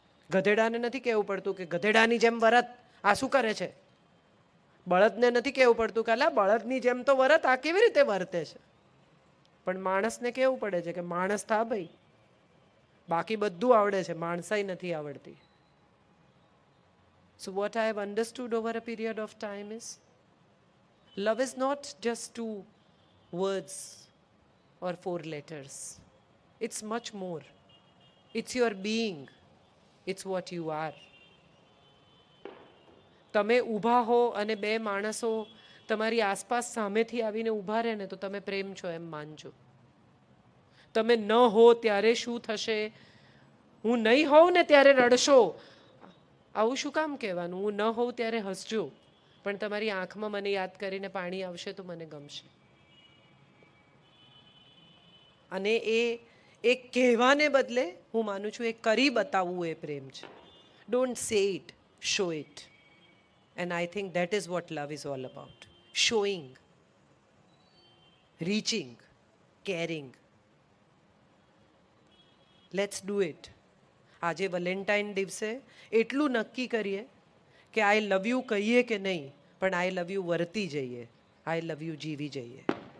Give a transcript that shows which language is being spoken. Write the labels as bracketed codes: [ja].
[gu] ગધેડાને નથી કહેવું પડતું કે ગધેડાની જેમ વરત, આ શું કરે છે. બળદને નથી કહેવું પડતું કે અલા બળદની જેમ તો વરત, આ કેવી રીતે વર્તે છે. પણ માણસને કહેવું પડે છે કે માણસ થા ભાઈ, બાકી બધું આવડે છે, માણસાઈ નથી આવડતી. [en] So what I have understood over a period of time is, love is not just 2 words or 4 letters. It's much more. It's your being. It's what you are. [gu] તમે ઊભા હો અને 2 માણસો તમારી આસપાસ સામેથી આવીને ઊભા રહે ને તો તમે પ્રેમ છો એમ માનજો. તમે ન હો ત્યારે શું થશે, હું નહીં હોઉં ને ત્યારે રડશો, આવું શું કામ કહેવાનું. હું ન હોઉં ત્યારે હસજો, પણ તમારી આંખમાં મને યાદ કરીને પાણી આવશે તો મને ગમશે. અને એ કહેવાને બદલે હું માનું છું એ કરી બતાવવું એ પ્રેમ છે. [en] Don't say it, show it. And I think that is what love is all about. Showing, reaching, caring. Let's do it. [gu] આજે વેલેન્ટાઇન દિવસે એટલું નક્કી કરીએ કે [en] I love you [gu] કહીએ કે નહીં, પણ આઈ લવ યુ વર્તી જઈએ, આઈ લવ યુ જીવી જઈએ.